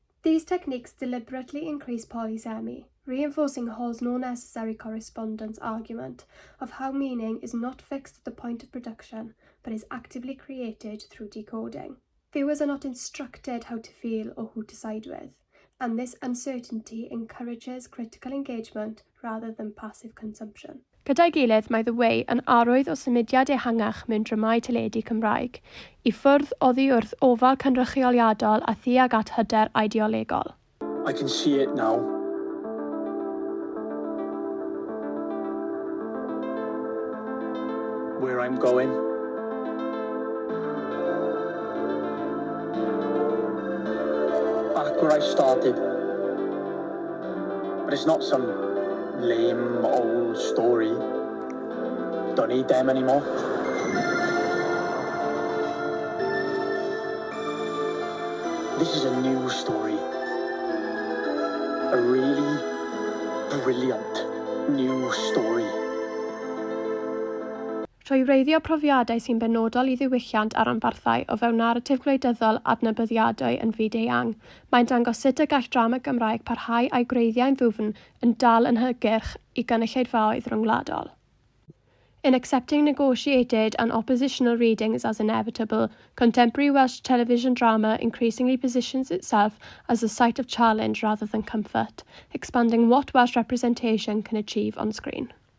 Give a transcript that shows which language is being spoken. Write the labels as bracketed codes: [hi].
[en] These techniques deliberately increase polysemy, reinforcing Hall's no necessary correspondence argument of how meaning is not fixed at the point of production, but is actively created through decoding. Viewers are not instructed how to feel or who to side with, and this uncertainty encourages critical engagement rather than passive consumption. [cy] Gyda'i gilydd, mae The Way yn arwydd o symudiad ehangach mewn dramau teledu Cymraeg, I ffwrdd oddi wrth ofal cynrychioliadol a thuag at hyder ideolegol. [en] I can see it now. Where I'm going. Back where I started. But it's not some lame old story. Don't need them anymore. This is a new story. A really brilliant new story. [cy] Trwy wreiddio profiadau sy'n benodol I ddiwylliant ar anbarthau o fewn naratif gwleidyddol adnabyddiadau yn fyd eang, mae'n dangos sut y gall drama Gymraeg parhau a'i gwreiddiau'n ddwfn yn dal yn hygyrch I gynulleidfaoedd rhyngwladol. [en] In accepting negotiated and oppositional readings as inevitable, contemporary Welsh television drama increasingly positions itself as a site of challenge rather than comfort, expanding what Welsh representation can achieve on screen.